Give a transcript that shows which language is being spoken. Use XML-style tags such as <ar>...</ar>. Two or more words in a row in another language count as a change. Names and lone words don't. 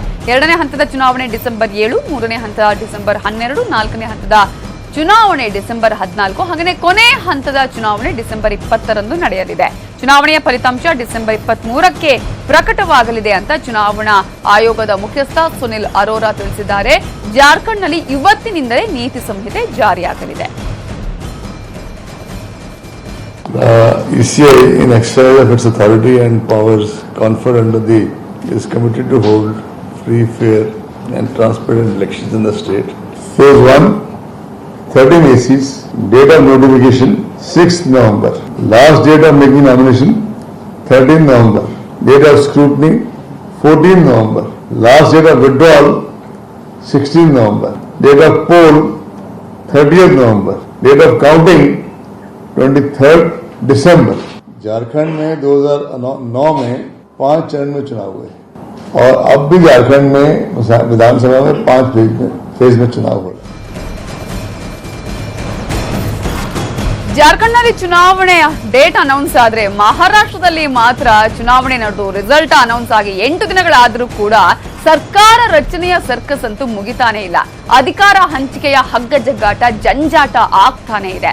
<kn>2ನೇ ಹಂತದ ಚುನಾವಣೆ ಡಿಸೆಂಬರ್ 7, 3ನೇ ಹಂತ ಡಿಸೆಂಬರ್ 12, 4ನೇ ಹಂತದ ಚುನಾವಣೆ ಡಿಸೆಂಬರ್ 14, ಹಾಗೆಯೇ ಕೊನೆ ಹಂತದ ಚುನಾವಣೆ ಡಿಸೆಂಬರ್ 20ರಂದು ನಡೆಯಲಿದೆ. ಚುನಾವಣೆಯ ಫಲಿತಾಂಶ ಡಿಸೆಂಬರ್ 23ಕ್ಕೆ ಪ್ರಕಟವಾಗಲಿದೆ ಅಂತ ಚುನಾವಣಾ ಆಯೋಗದ ಮುಖ್ಯಸ್ಥ ಸುನಿಲ್ ಅರೋರಾ ತಿಳಿಸಿದ್ದಾರೆ. ಜಾರ್ಖಂಡ್ನಲ್ಲಿ ಇವತ್ತಿನಿಂದಲೇ ನೀತಿ ಸಂಹಿತೆ ಜಾರಿಯಾಗಲಿದೆ.</kn> <en>ECI, in exercise of its authority and powers conferred under the, is committed to hold free, fair and transparent elections in the state. Phase 1, 13 ACs, date of notification 6th November. Last date of making nomination 13th November. Date of scrutiny 14th November. Last date of withdrawal 16th November. Date of poll 30th November. Date of counting 23rd December.</en> <hi>झारखंड में 2009 में 5 चरण में चुनाव हुए और अब भी झारखंड में विधानसभा में 5 फेज में चुनाव हो रहा है.</hi> <kn>ಜಾರ್ಖಂಡ್ನಲ್ಲಿ ಚುನಾವಣೆಯ</kn> <en>date announce</en> <kn>ಆದ್ರೆ ಮಹಾರಾಷ್ಟ್ರದಲ್ಲಿ ಮಾತ್ರ ಚುನಾವಣೆ ನಡೆದು</kn> <en>result announce</en> <kn>ಆಗಿ 8 ದಿನಗಳಾದರೂ ಕೂಡ ಸರ್ಕಾರ ರಚನೆಯ ಸರ್ಕಸ್ ಅಂತೂ ಮುಗಿತಾನೆ ಇಲ್ಲ. ಅಧಿಕಾರ ಹಂಚಿಕೆಯ ಹಗ್ಗ ಜಗ್ಗಾಟ ಜಂಜಾಟ ಆಗ್ತಾನೆ ಇದೆ.</kn>